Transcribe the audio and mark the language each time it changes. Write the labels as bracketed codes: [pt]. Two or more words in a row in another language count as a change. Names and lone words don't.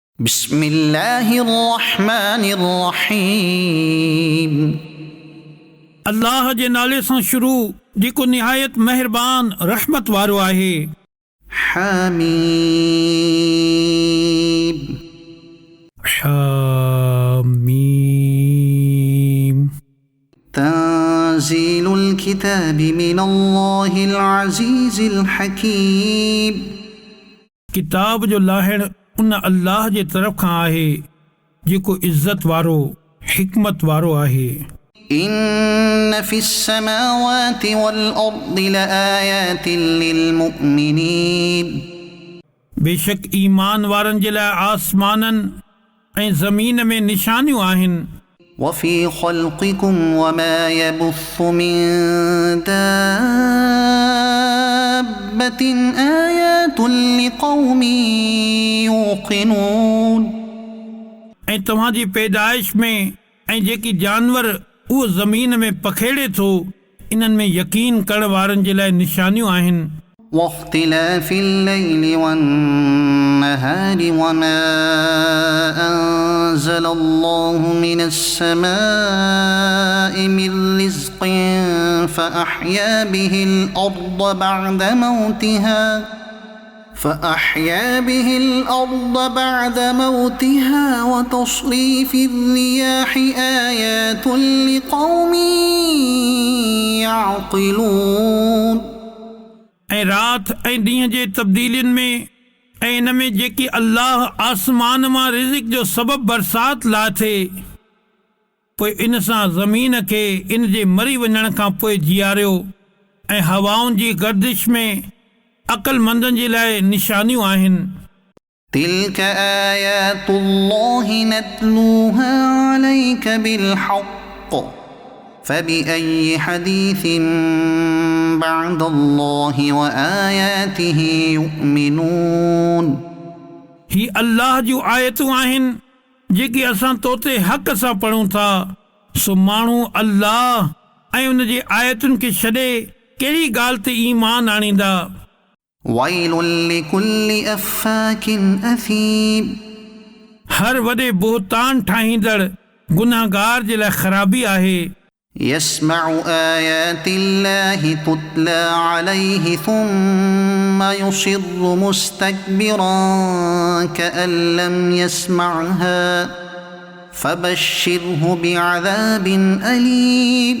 [ar] بسم الله الرحمن الرحيم [sd] अल्लाह जे नाले सां शुरू जेको निहायत मेहरबान रहमत वारो आहे। [ar] حميم حمیم تنزيل الكتاب من الله العزيز الحكيم [sd] किताब जो लाहिण उन अल्लाह जे तरफ़ खां आहे जेको इज़त वारो हिकमत वारो आहे। [ar] إن في السماوات والأرض لآيات للمؤمنين [sd] बेशक ईमान वारनि जे लाइ आसमाननि ऐं ज़मीन में निशानियूं आहिनि। [ar] وفي خلقكم وما يبث من دابة آيات لقوم يوقنون [sd] ऐं तव्हांजी पैदाइश में ऐं जेकी जानवर उहो ज़मीन में पखेड़े थो इन्हनि में यकीन करण वारनि जे लाइ निशानियूं आहिनि। [ar] واختلاف الليل والنهار وما أنزل الله من السماء من رزق فأحيا به الأرض بعد موتها وتصريف الرياح آيات لقوم يعقلون [sd] ऐं राति ऐं ॾींहं जे तब्दीलियुनि में ऐं इन में जेकी अल्लाह आसमान मां रिज़िक जो सबबु बरसाति लाथे पोइ इन सां ज़मीन खे इन जे मरी वञण खां पोइ जीआरियो ऐं हवाउनि जी गर्दिश में अक़लमंदनि जे लाइ निशानियूं आहिनि। [ar] تلك آيات الله نتلوها عليك بالحق فبأي حديث بعد الله وآياته يؤمنون [sd] ही अल्लाह जूं आयतूं आहिनि जेकी असां तोते हक़ सां पढ़ूं था सो माण्हू अल्लाह ऐं उन जे आयतुनि खे छॾे कहिड़ी ॻाल्हि ते ईमान आणींदा। [ar] ويل لكل أفاك أثيم [sd] हर वॾे बोहतान ठाहींदड़ गुनाहगार जे लाइ ख़राबी आहे। [ar] يسمع آيات الله تتلى عليه ثم يصر مستكبرا كأن لم يسمعها فبشره بعذاب أليم